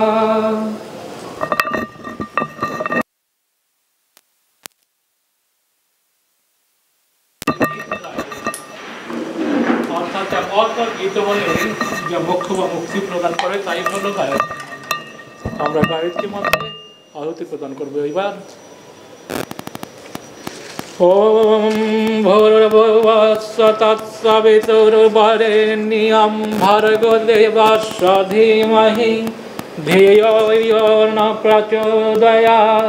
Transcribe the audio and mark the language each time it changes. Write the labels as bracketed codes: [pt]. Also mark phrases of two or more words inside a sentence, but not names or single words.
[bn] অর্থাৎ পরপর গীত বলে যে মোক্ষ বা মুক্তি প্রদান করে, তাই হলো গায়ক। আমরা গায়ত্রীর মধ্যে আহুতি প্রদান করবো এবার। [sa] ओम भूर्भुवस्सुः तत्सवितुर्वरेण्यं भर्गो देवस्य धीमहि धियो यो न प्रचोदयात्।